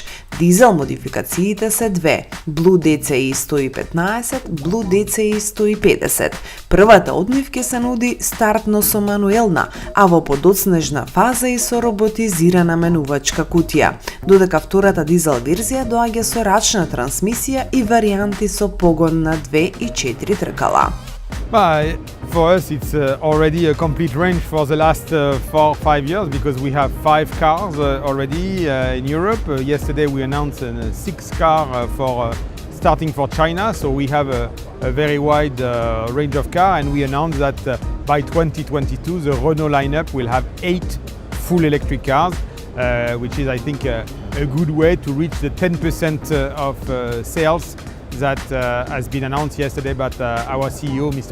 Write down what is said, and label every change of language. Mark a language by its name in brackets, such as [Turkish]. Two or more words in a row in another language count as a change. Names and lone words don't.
[Macedonian] Дизел модификациите се две: Blue DCI 115, Blue DCI 150. Првата од нив ќе се нуди стартно со мануелна, а во подоцнежна фаза и со роботизирана менувачка кутија, додека втората дизел верзија доаѓа со рачна трансмисија и варијанти со погон на 2 и 4 тркала. [English] For us, it's already a complete range for the last 4-5 years because we have 5 cars already in Europe. Yesterday we announced a 6 car for starting for China, so we have a very wide range of cars, and we announced that by 2022 the Renault lineup will have 8 full electric cars, which is I think a good way to reach the 10% of sales that has been announced yesterday by our CEO, Mr.